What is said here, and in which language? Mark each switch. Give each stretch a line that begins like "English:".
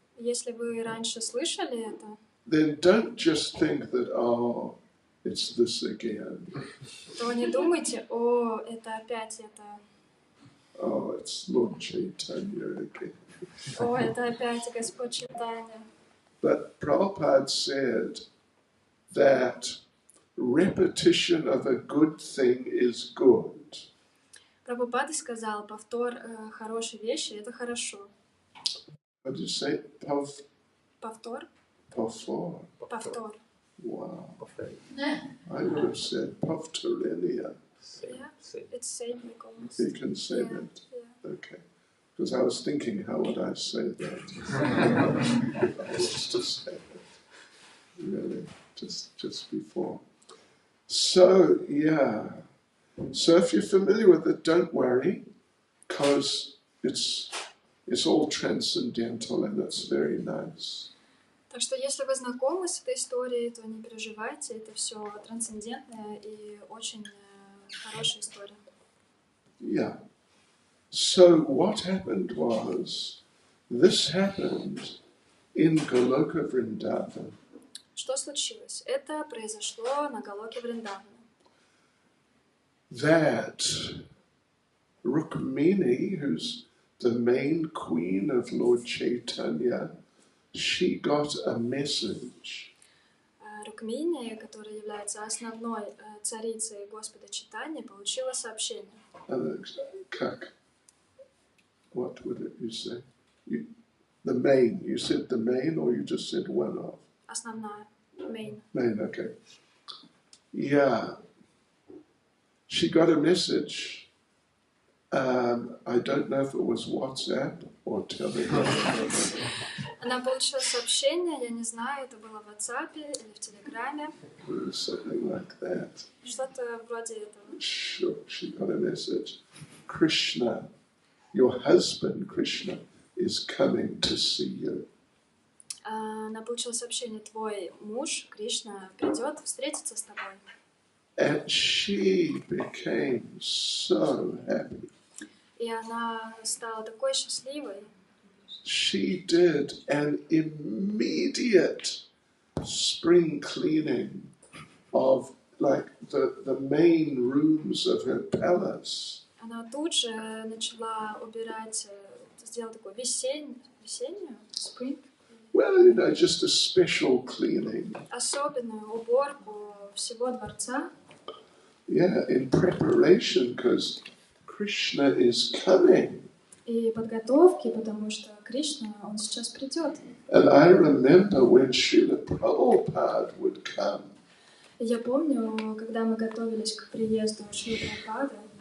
Russian: Если вы раньше слышали это,
English: then don't just think that, oh, it's this again.
Russian: то не думайте, о, это опять это.
English: Oh, it's Lord Chaitanya again.
Russian: О, это опять Господь Чайтанья.
English: But Prabhupada said that repetition of a good thing is good.
Russian: Прабхупада сказал, повтор хорошей вещи – это хорошо.
English: What did you say?
Russian: Повтор? Повтор. Повтор.
English: Wow.
Russian: Повторить.
English: I would have said Pavtarenia. Yeah, it's same like almost. You can say Yeah, that. yeah. Okay. Because I was thinking, how would I say that? If I was to say it. Really, just before. So, yeah. So if you're familiar with it, don't worry, because it's all transcendental and it's very nice.
Russian: Так что если вы знакомы с этой историей, то не переживайте, это все трансцендентная и очень хорошая история.
English: Yeah. So what happened was, this happened in Goloka Vrindavan.
Russian: Что случилось? Это произошло на Галоке Вриндавана.
English: That Rukmini, who's the main queen of Lord Chaitanya, she got a message.
Russian: Рукмини, которая является основной царицей Господа Чайтаньи, получила сообщение. Как?
English: What would you say? The main. You said the main, or you just said one of?
Russian: Основная,
English: main. Main, okay. Yeah. She got a message. I don't know if it was WhatsApp or Telegram.
Russian: Она получила сообщение, я не знаю, это было в WhatsApp или в Телеграме.
English: Something like that.
Russian: Что-то вроде этого.
English: Sure, she got a message. Krishna, your husband Krishna, is coming to see you.
Russian: Она получила сообщение, твой муж, Кришна, придет встретиться с тобой.
English: And she became so happy.
Russian: И она стала такой счастливой.
English: She did an immediate spring cleaning of like the main rooms of her palace.
Russian: Она тут же начала убирать, сделала такую весеннюю,
English: spring, Well, you know, just a special cleaning.
Russian: особенную уборку всего дворца.
English: Yeah, in preparation, because Krishna is coming.
Russian: И подготовки, потому что Кришна, он сейчас придет.
English: And I remember when Srila Prabhupada would come.
Russian: Я помню, когда мы готовились к приезду Шрила Прабхупады,